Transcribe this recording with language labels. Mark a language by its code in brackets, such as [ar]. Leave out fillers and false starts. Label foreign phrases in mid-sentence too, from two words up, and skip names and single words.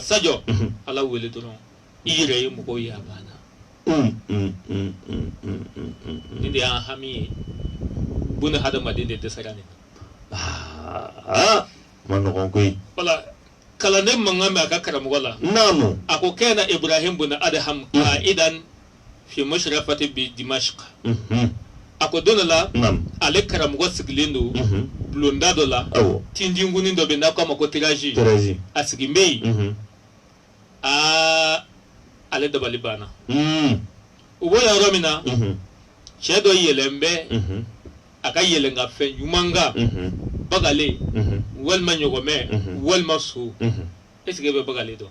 [bm] Sadio Ala wele dɔrɔn i yɛrɛ ye mɔgɔw ye a banna nin de y'an hami ye buna hadamaden de dɛsɛra nin ma nɔgɔn koyi wala kalanden mankan bɛ a ka karamɔgɔ la naamu a ko [ar] كان إبراهيم بن أدهم قاعدا في مشرفة بدمشق [bm] a ko don dɔ la ale karamɔgɔ sigilen don bulonda dɔ la tintinkunin dɔ bɛ yen n'a k'a ma ko tirage a sigilen bɛ yen ale dabali banna u bɔ yɔrɔ min na cɛ dɔ yɛlɛn bɛ a ka yɛlɛn ka fɛn ɲuman kan bagale walima ɲɔgɔmɛ walima so [fr] est-ce que [bm] e bɛ bagale dɔn